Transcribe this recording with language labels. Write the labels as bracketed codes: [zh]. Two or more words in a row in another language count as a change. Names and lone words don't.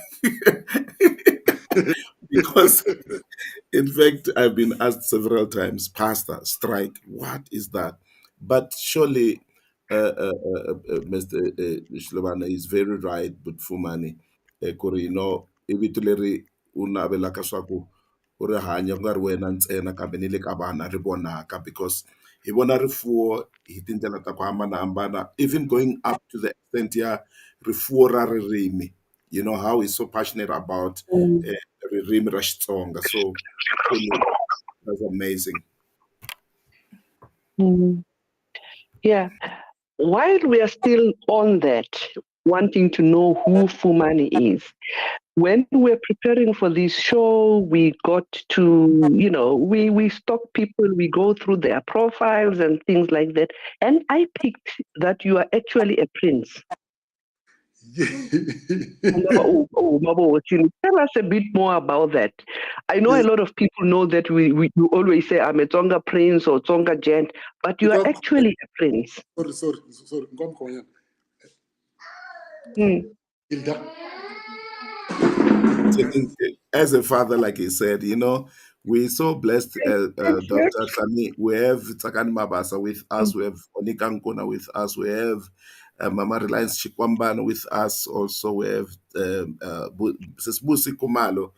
[en] Because in fact, I've been asked several times, Pastor, Strike, what is that? But surely, Mr. Shilubana is very right, but Fumani, Kuri, you know, [ts] ibituleri unabela kaswaku, uri hanya ku nga ri wena ntsena kambe ni le ka vana ri vonaka, because hi vona rifuwo hi tindlela ta ku hambanahambana, [en] even going up to the extent [ts] ya rifuwo ra ririmi, [en] you know, how he's so passionate about Mm, [ts] ririmi ra Xitsonga. [en] So truly, that's amazing. mm. Yeah. While we are still on that, wanting to know who Fumani is, when we're preparing for this show, we got to, we stalk people, we go through their profiles and things like that. And I picked that you are actually a prince. Mabo, tell us a bit more about that. I know a lot of people know that you always say I'm a Tsonga prince or Tsonga gent, but you are actually a prince. Sorry. Ngomkhonyana. Mm. Hilda. As a father, like he said, you know, we're so blessed, Dr. HLAMI. We have Tsakani Mabasa with us, we have Onika Nkona with us, we have Mama Reliance Chikwambana with us, also we have Sis Busi Kumalo.